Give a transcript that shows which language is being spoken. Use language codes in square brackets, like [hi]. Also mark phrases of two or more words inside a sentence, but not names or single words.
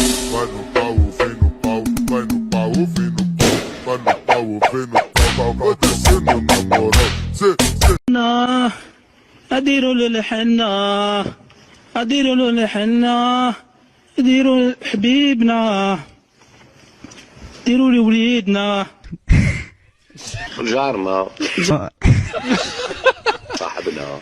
[pt] Vai no pau, vem no pau, vai no pau, vem no pau, vai no pau, vem no pau, vai descendo na moral. [ar] أديروا للحنا، أديروا للحنا، أديروا حبيبنا، أديروا لوليدنا. جارنا صاحبنا